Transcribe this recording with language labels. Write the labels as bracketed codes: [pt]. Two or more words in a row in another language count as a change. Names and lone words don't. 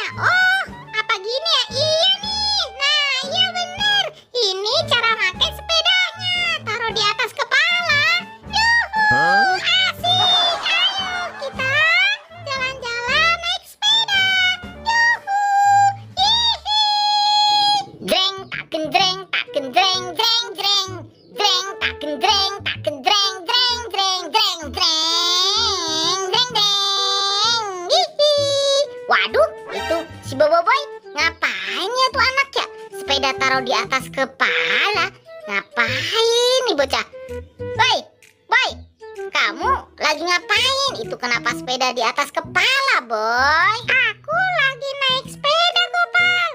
[id] Oh, apa gini ya? Iya nih. Nah, iya bener. Ini cara pakai sepedanya. Taruh di atas kepala. Yuhu, asik. Ayo kita jalan-jalan naik sepeda. Yuhu, hihi. Dreng, tak gendreng, tak gendreng, dreng, dreng. Dreng, tak gendreng, tak gendreng, dreng, dreng, dreng, dreng, dreng, dreng. Hihi. Waduh, itu si Boboiboy ngapain ya tuh anak ya? Sepeda taruh di atas kepala. Ngapain nih bocah? Boy, boy, kamu lagi ngapain? Itu kenapa sepeda di atas kepala, boy? Aku lagi naik sepeda, Gopal.